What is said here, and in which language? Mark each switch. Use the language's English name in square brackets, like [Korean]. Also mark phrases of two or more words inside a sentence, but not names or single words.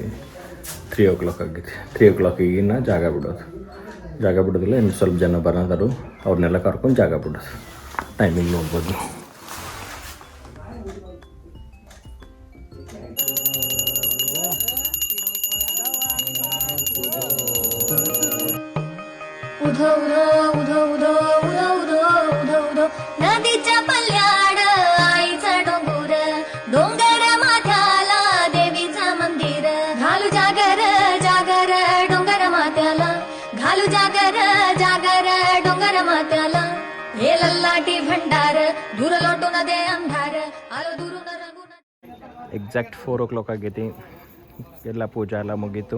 [Kannada] 3 o'clock ಆಗೈತಿ. 3 o'clock ಜಾಗ ಬಿಡೋದಿಲ್ಲ. ಇನ್ನು ಸ್ವಲ್ಪ ಜನ ಬರೋದಾರು, ಅವ್ರನ್ನೆಲ್ಲ ಕರ್ಕೊಂಡು ಜಾಗ ಬಿಡೋದು. ಟೈಮಿಂಗ್ ನೋಡ್ಬೋದು. [Marathi] नदीच्या पल्याड आईचा डोंगर, डोंगर माथ्याला देवीचं मंदिर. घालू जागर जागर डोंगर माथ्याला, घालू जागर जागर डोंगर माथ्याला. हे लल्लाटी भंडार दूर लोटून दे अंधार, आलो दुरून रंगून. [Kannada] ಎಕ್ಸಾಕ್ಟ್ 4 o'clock ಆಗೈತಿ. ಎಲ್ಲ ಪೂಜಾ ಎಲ್ಲ ಮುಗೀತು.